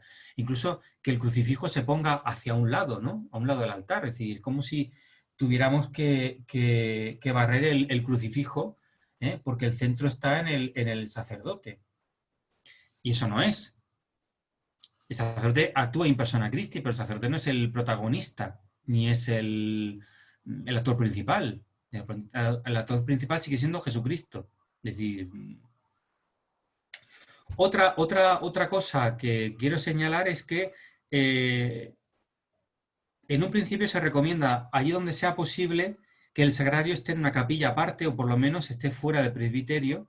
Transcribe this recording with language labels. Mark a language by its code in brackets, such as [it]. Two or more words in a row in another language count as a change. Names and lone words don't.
[es] Incluso que el crucifijo se ponga hacia un lado, ¿no? A un lado del altar. Es decir, como si tuviéramos que barrer el crucifijo, porque el centro está en el sacerdote. Y eso no es. El sacerdote actúa [la] in persona Christi, [es] pero el sacerdote no es el protagonista, ni es el actor principal. El actor principal sigue siendo Jesucristo. Es decir, otra cosa que quiero señalar es que en un principio se recomienda, allí donde sea posible, que el sagrario esté en una capilla aparte o por lo menos esté fuera del presbiterio.